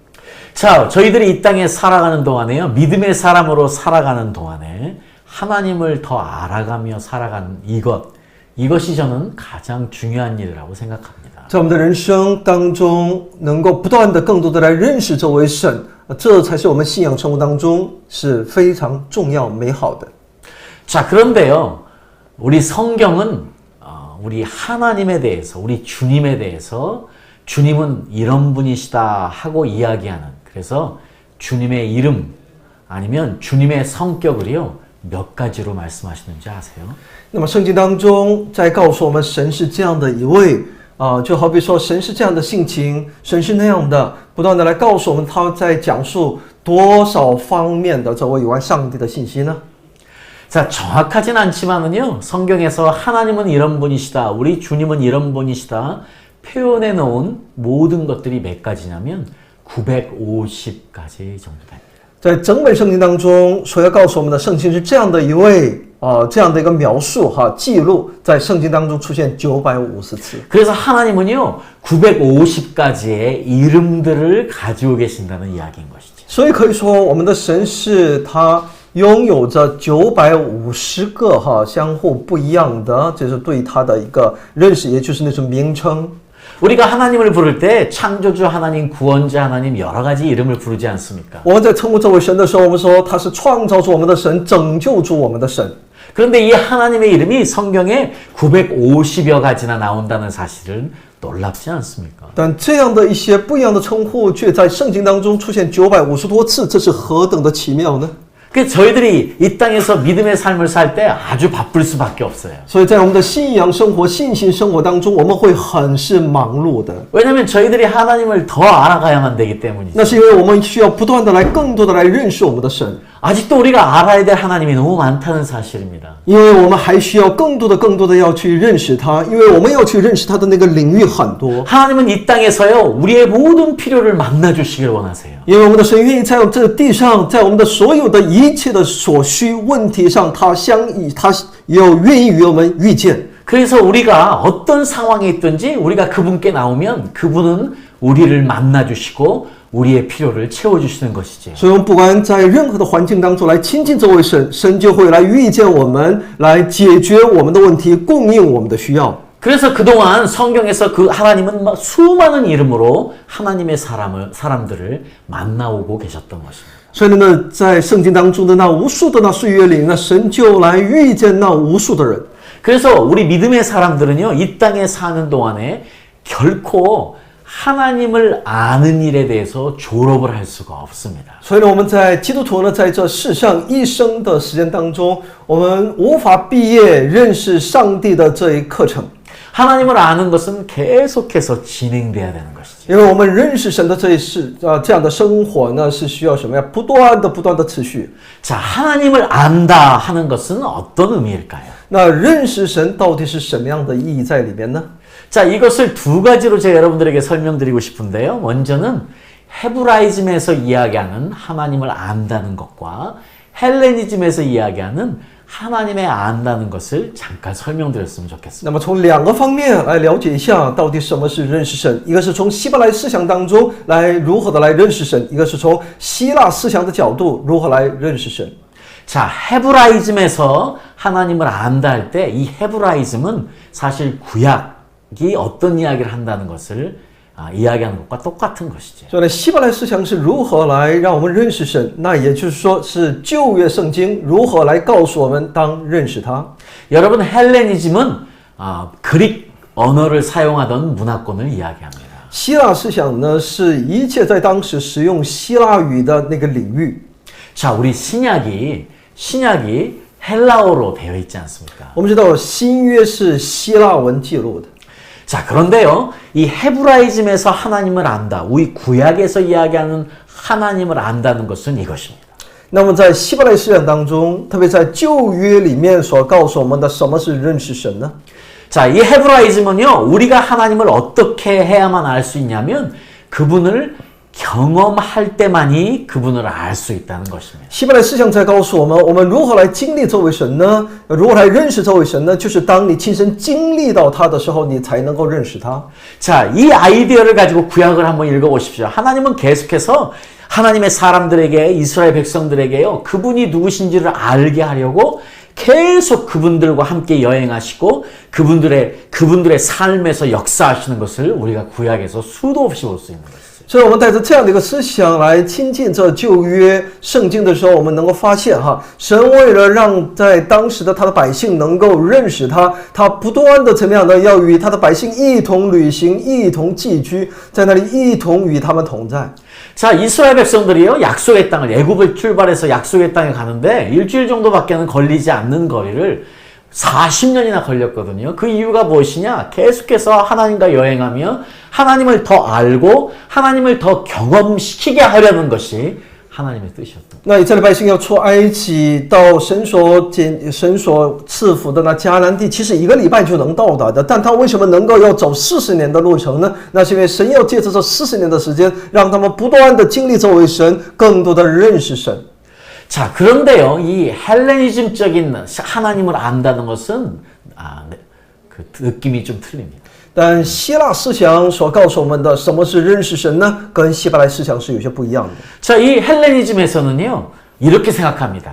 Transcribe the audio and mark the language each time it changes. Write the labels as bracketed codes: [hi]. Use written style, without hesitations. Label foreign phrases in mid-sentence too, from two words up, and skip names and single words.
[ko] 자, 저희들이 이 땅에 살아가는 동안에요, 믿음의 사람으로 살아가는 동안에 하나님을 더 알아가며 살아가는 이것이 저는 가장 중요한 일이라고 생각합니다. [zh] 在我们的人生当中，能够不断的更多的来认识这位神，这才是我们信仰生活当中是非常重要美好的。 [ko] 자, 그런데요, 우리 성경은 우리 하나님에 대해서, 우리 주님에 대해서 주님은 이런 분이시다 하고 이야기하는, 그래서 주님의 이름 아니면 주님의 성격을요 몇 가지로 말씀하시는지 아세요? [zh] 那么圣经当中在告诉我们，神是这样的一位就好比说神是这样的性情，神是那样的，不断的来告诉我们他在讲述多少方面的这位有关上帝的信息呢？ [ko] 자, 정확하진 않지만은요, 성경에서 하나님은 이런 분이시다, 우리 주님은 이런 분이시다 표현해 놓은 모든 것들이 몇 가지냐면 950가지 정도 됩니다. [zh] 在整本圣经当中，所要告诉我们的圣经是这样的一位这样的一个描述记录，在圣经当中出现950次。 [ko] 그래서 하나님은요 950가지의 이름들을 가지고 계신다는 이야기인 것이죠. [zh] 所以可以说，我们的神是他拥有着950个相互不一样的，这是对他的一个认识，也就是那种名称。 [ko] 우리가 하나님을 부를 때 창조주 하나님, 구원자 하나님 여러 가지 이름을 부르지 않습니까? [zh] 我们在称呼这位神的时候，我们说他是创造出我们的神，拯救出我们的神。 [ko] 그런데 이 하나님의 이름이 성경에 950여 가지나 나온다는 사실은 놀랍지 않습니까? [zh] 但这样的一些不一样的称呼，却在圣经当中出现950多次，这是何等的奇妙呢？ [ko] 그래서 저희들이 이 땅에서 믿음의 삶을 살 때 아주 바쁠 수밖에 없어요. [zh] 所以在我们的信仰生活、信心生活当中，我们会很是忙碌的。 [ko] 왜냐하면 저희들이 하나님을 더 알아가야만 되기 때문이죠. [zh] 那是因为我们需要不断的来、更多的来认识我们的神。 [ko] 아직도 우리가 알아야 될 하나님이 너무 많다는 사실입니다. [zh] 因为我们还需要更多的要去认识他，因为我们要去认识他的那个领域很多。 [ko] 하나님은 이 땅에서요 우리의 모든 필요를 만나 주시길 원하세요. [zh] 因为我们的神愿意在这地上，在我们的所有的一切的所需问题上，他愿意与我们遇见。 [ko] 그래서 우리가 어떤 상황에 있든지 우리가 그분께 나오면 그분은 우리를 만나 주시고 우리의 필요를 채워 주시는 것이죠. [zh] 所以，我们不管在任何的环境当中来亲近这位神，神就会来遇见我们，来解决我们的问题，供应我们的需要。 [ko] 그래서 그동안 성경에서 그 하나님은 수많은 이름으로 하나님의 사람들을 만나오고 계셨던 것입니다. [zh] 所以呢，在圣经当中的那无数的那岁月里，那神就来遇见那无数的人。 [ko] 그래서 우리 믿음의 사람들은요 이 땅에 사는 동안에 결코 하나님을 아는 일에 대해서 졸업을 할 수가 없습니다. [zh] 所以呢，我们在基督徒呢，在这世上一生的时间当中，我们无法毕业认识上帝的这一课程。 [ko] 하나님을 아는 것은 계속해서 진행돼야 되는 것이죠. [zh] 因为我们认识神的这样的生活呢，是需要什么呀？不断的持续。 [ko] 자, 하나님을 안다 하는 것은 어떤 의미일까요? [zh] 那认识神到底是什么样的意义在里面呢？ [ko] 자, 이것을 두 가지로 제가 여러분들에게 설명드리고 싶은데요. 먼저는 헤브라이즘에서 이야기하는 하나님을 안다는 것과 헬레니즘에서 이야기하는 하나님의 안다는 것을 잠깐 설명드렸으면 좋겠습니다. [zh] 那么从两个方面来了解一下，到底什么是认识神。一个是从希伯来思想当中来如何的来认识神，一个是从希腊思想的角度如何来认识神。 [ko] 자, 헤브라이즘에서 하나님을 안다 할 때 이 헤브라이즘은 사실 구약이 어떤 이야기를 한다는 것을 이야기하는 것과 똑같은 것이죠. [zh] 所以呢，希伯来思想是如何来让我们认识神？那也就是说，是旧约圣经如何来告诉我们当认识他。 [ko] 여러분, 헬레니즘은 그릭 언어를 사용하던 문화권을 이야기합니다. [zh] 希腊思想呢，是一切在当时使用希腊语的那个领域。 [ko] 자, 우리 신약이 헬라어로 되어 있지 않습니까? [zh] 我们知道新约是希腊文记录的。 [ko] 자, 그런데요, 이 헤브라이즘에서 하나님을 안다, 우리 구약에서 이야기하는 하나님을 안다는 것은 이것입니다. [zh] 那么在希伯来思想当中，特别在旧约里面所告诉我们的什么是认识神呢？ [ko] 자, 이 헤브라이즘은요, 우리가 하나님을 어떻게 해야만 알 수 있냐면 그분을 경험할 때만이 그분을 알 수 있다는 것입니다. [zh] 希伯来思想在告诉我们，我们如何来经历这位神呢？如何来认识这位神呢？就是当你亲身经历到他的时候，你才能够认识他。 [ko] 자, 이 아이디어를 가지고 구약을 한번 읽어보십시오. 하나님은 계속해서 하나님의 사람들에게, 이스라엘 백성들에게요, 그분이 누구신지를 알게 하려고 계속 그분들과 함께 여행하시고 그분들의 삶에서 역사하시는 것을 우리가 구약에서 수도 없이 볼 수 있는 것이죠. [zh] 所以，我们带着这样的一个思想来亲近这旧约圣经的时候，我们能够发现神为了让在当时的他的百姓能够认识他，他不断的怎么样的要与他的百姓一同旅行，一同寄居，在那里一同与他们同在。 [ko] 자, 이스라엘 백성들이요, 약속의 땅을, 애굽을 출발해서 약속의 땅에 가는데 일주일 정도밖에는 걸리지 않는 거리를 40년이나 걸렸거든요. 그 이유가 무엇이냐? 계속해서 하나님과 여행하며 하나님을 더 알고 하나님을 더 경험시키게 하려는 것이 하나님의 뜻이었던. [zh] 那以色列百姓要出埃及到神所赐福的那迦南地，其实1个礼拜就能到达的，但他为什么能够要走40年的路程呢？那是因为神要借着这40年的时间，让他们不断的经历这位神，更多的认识神。 [ko] 자, 그런데요, 이 헬레니즘적인 하나님을 안다는 것은 그 느낌이 좀 틀립니다. [zh] 但希腊思想所告诉我们的什么是认识神呢？跟希伯来思想是有些不一样的。 [ko] 자, 이 헬레니즘에서는요, 이렇게 생각합니다.